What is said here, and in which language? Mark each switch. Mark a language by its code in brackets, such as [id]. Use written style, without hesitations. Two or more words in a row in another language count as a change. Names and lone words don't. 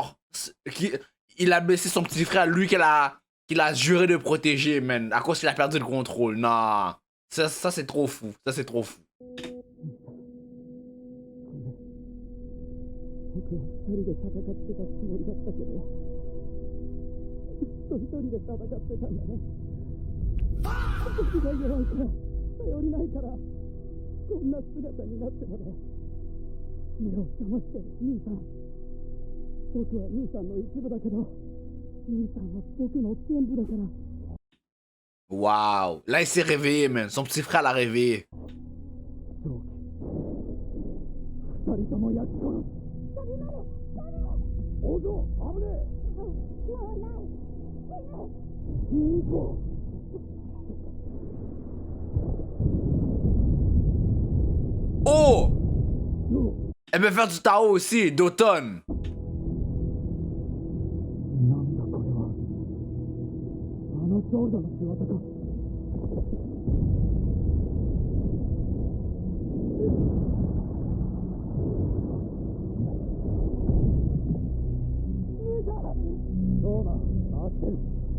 [fr] Il a blessé son petit frère, lui qu'il a juré de protéger, man. À cause qu'il a perdu le contrôle. Non. Ça c'est trop fou. Ça, c'est trop fou. [ja] 僕は二人で戦ってたつもりだったけど、ずっと一人で戦ってたんだね。僕が弱いから頼りないから、こんな姿になってまで。目を覚まして兄さん。僕は兄さんの一部だけど、兄さんは僕の全部だから。 [fr] Waouh! Là, il s'est réveillé, man. Son petit frère l'a réveillé. [ja] 二人とも焼き殺す。王女、危ねえ。もうない。死ぬ。 Oh! [fr] Elle peut faire du Tao aussi, d'automne. [ja] なんだこれは。あの少女の仕業か。そうだ、回ってる。